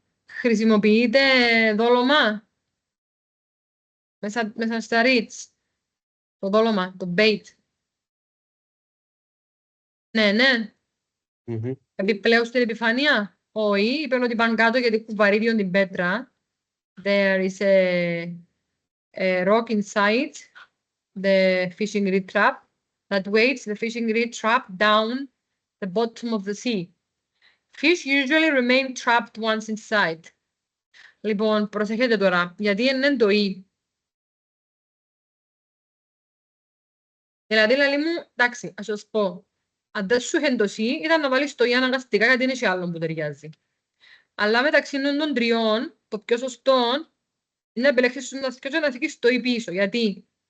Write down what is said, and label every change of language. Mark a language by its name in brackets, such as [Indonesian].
[Greek] Χρησιμοποιείται δόλωμα μέσα στα ρίτς. Το δόλωμα, το bait. Ναι, ναι. Επιπλέον στην επιφάνεια. Όχι, είπαν ότι πάνε κάτω γιατί έχουν βαρύδιο την πέτρα. [English] There is a rock inside the fishing reed trap that weights the fishing reed trap down the bottom of the sea. Fish usually remain trapped once inside. [Greek] Λοιπόν, προσέχετε τώρα, γιατί είναι το «ή». Δηλαδή, λαλή μου, εντάξει, ας σας πω, αν δεν σου είχε το «ή», ήταν να βάλεις το «ή» αναγκαστικά, γιατί είναι και άλλο που ταιριάζει. Αλλά μεταξύ των τριών, το πιο σωστό είναι να επιλέξεις και να θυκείς το «ή» πίσω. Γιατί?